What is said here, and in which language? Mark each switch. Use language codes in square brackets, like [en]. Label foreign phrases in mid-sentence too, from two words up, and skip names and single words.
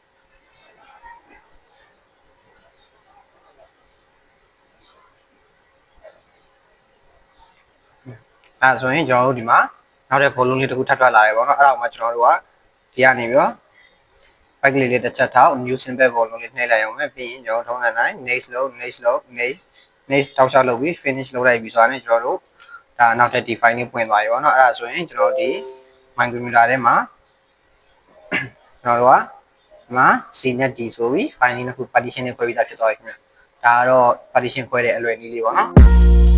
[my] အဲ့ဆိုရင်ကျွန်တော်တို့ဒီမှာနောက်တဲ့ volume လေးတစ်ခုထပ်ထွက်လာတယ်ပေါ့နော်အဲ့ဒါကိုမှကျွန်တော်တို့ကဒီကနေပြီးတော့ [en] right click [my] လေးတစ်ချက်ထောက် [en] new symbol volume [my] လေးနှိပ်လိုက်အောင်ပဲပြီးရင်ကျွန်တော်ထုံးစံတိုင်း next လုပ် next တောက်လျှောက်လုပ်ပြီး finish လုပ်လိုက်ပြီးဆိုတော့ကျွန်တော်တို့ဒါနောက်ထပ် define လေးပွင့်သွားပြီပေါ့နော်အဲ့ဒါဆိုရင်ကျွန်တော်ဒီ micrometer ထဲမှာကျွန်တော်တို့ကဒီမှာ C နဲ့ D ဆိုပြီး file လေးတစ်ခု partition လေးခွဲပြီးသားဖြစ်သွားပြီခင်ဗျဒါကတော့ partition ခွဲတဲ့အလွယ်နည်းလေးပေါ့နော်